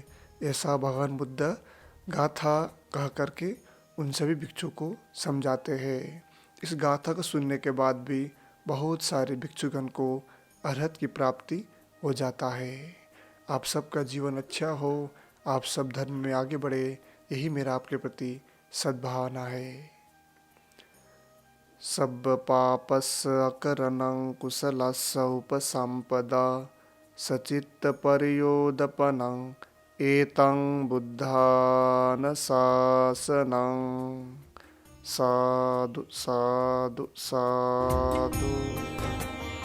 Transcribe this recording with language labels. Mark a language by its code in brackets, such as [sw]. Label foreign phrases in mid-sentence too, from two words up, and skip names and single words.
[hi] ऐसा भगवान बुद्ध गाथा कह करके उन सभी भिक्षु को समझाते हैं। इस गाथा को सुनने के बाद भी बहुत सारे भिक्षुगण को अरहत की प्राप्ति हो जाता है। आप सबका जीवन अच्छा हो, आप सब धर्म में आगे बढ़े, यही मेरा आपके प्रति सद्भावना है। [pi] सब्ब पापस्य अकरणं कुशलस्य उपसम्पदा सचित्तपर्योदपनं एतं बुद्धानुशासनं। साधु साधु साधु।